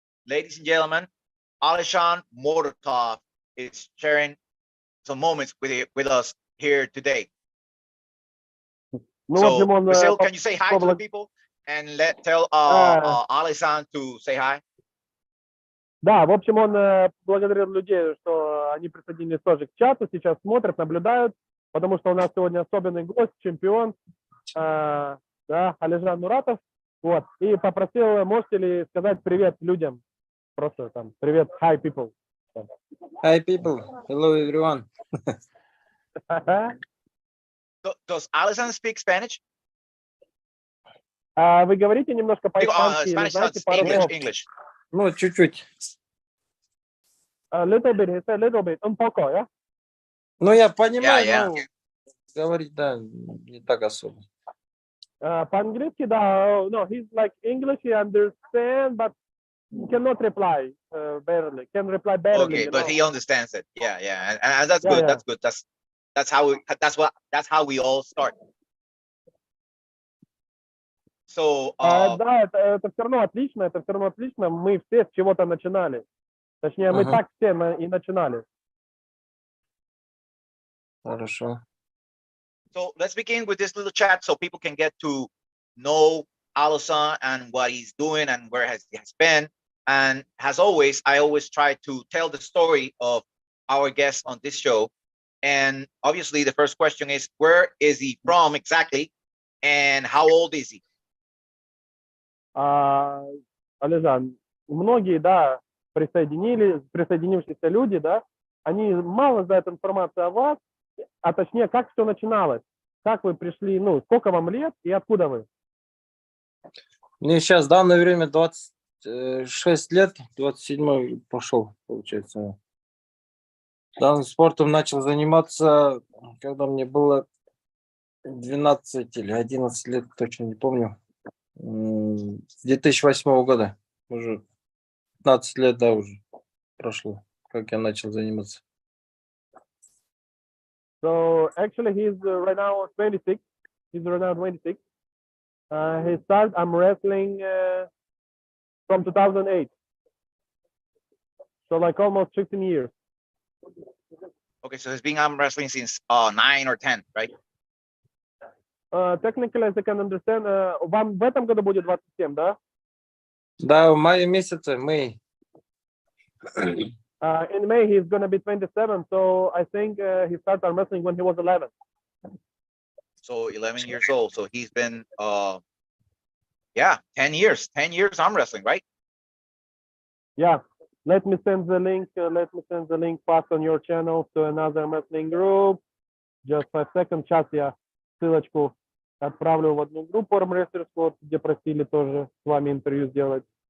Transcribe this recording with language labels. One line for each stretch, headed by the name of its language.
English: Ladies and gentlemen, Alizhan Muratov is sharing some moments with us here today. So, Basil, can you say hi to the people and tell Alizhan to say hi?
Russian: Да, в общем, он благодарил людей, что они присоединились тоже к чату, сейчас смотрят, наблюдают, потому что у нас сегодня особенный гость, чемпион, да, Alizhan Muratov, вот, и попросил, можете ли сказать привет людям, просто там, привет,
English: hi people. Hi people, hello everyone. Does Alizhan speak Spanish?
Russian: Вы говорите немножко по-испански или
English: Spanish,
Russian: знаете пару слов?
English: English.
Russian: Ну, чуть-чуть.
English: A little bit, he said little bit,
Spanish: un poco,
English: yeah?
Russian: Ну, я понимаю,
English: Yeah.
Russian: но говорить, да, не так особо. По-английски, да,
English: no, he's like English, he understands, but cannot reply barely. Can reply barely. Okay, but he understands it. Yeah, and that's good. That's good. That's how we all start. So,
Russian: да, это все равно отлично, Мы все с чего-то начинали. Точнее, мы так все и начинали. Хорошо.
English: So let's begin with this little chat so people can get to know Alizhan and what he's doing and where he has been. And as always, I always try to tell the story of our guest on this show. And obviously, the first question is, where is he from exactly? And how old is he?
Russian: Alizhan, многие, да, присоединившиеся люди, да, они мало знают информацию о вас, а точнее, как все начиналось, как вы пришли, ну, сколько вам лет и откуда вы? Мне сейчас в данное время 26 лет, 27-й пошел, получается. Данным спортом начал заниматься, когда мне было 12 или 11 лет, точно не помню. С 2008 года. Уже 15 лет, да, уже прошло, как я начал заниматься.
English: So actually, he's right now 26. He's right now 26. He started arm wrestling from 2008. So like almost 15 years. Okay, so he's been arm wrestling since 9 or 10, right? Technically, as I can understand,
Russian: вам в этом году будет 27, да? Да, в мае месяце, май.
English: In May, he's going to be 27, so I think he started arm wrestling when he was 11. So 11 years old. So he's been, 10 years arm wrestling, right? Yeah. Let me send the link. Pass on your channel to another wrestling group. Just 5 seconds.
Russian: Сейчас я ссылочку отправлю в одну группу армрестлерскую, где просили тоже с вами интервью сделать.